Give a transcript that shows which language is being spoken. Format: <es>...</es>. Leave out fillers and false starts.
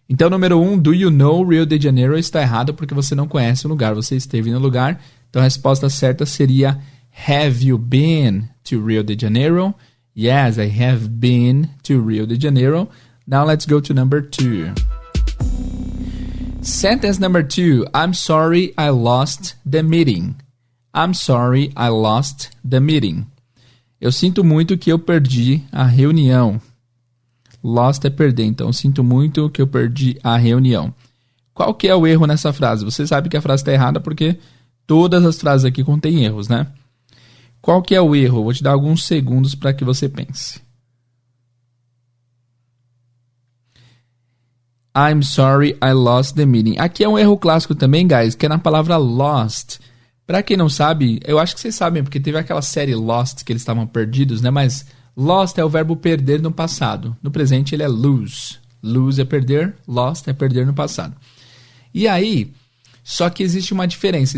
<pt>Então, número 1,</pt> <en>do you know</en> <pt>Rio de Janeiro está errado porque você não conhece o lugar, você esteve no lugar. Então, a resposta certa seria</pt> <en>have you been to Rio de Janeiro? Yes, I have been to Rio de Janeiro. Now, let's go to number 2. Sentence number 2, I'm sorry I lost the meeting. I'm sorry I lost the meeting.</en> <pt>Eu sinto muito que eu perdi a reunião. Lost é perder, então eu sinto muito que eu perdi a reunião. Qual que é o erro nessa frase? Você sabe que a frase está errada porque todas as frases aqui contêm erros, né? Qual que é o erro? Eu vou te dar alguns segundos para que você pense.</pt> <en>I'm sorry I lost the meeting.</en> <pt>Aqui é um erro clássico também, guys, que é na palavra lost. Para quem não sabe, eu acho que vocês sabem, porque teve aquela série Lost que eles estavam perdidos, né? Mas lost é o verbo perder no passado. No presente ele é lose. Lose é perder, lost é perder no passado. E aí, só que existe uma diferença.</pt>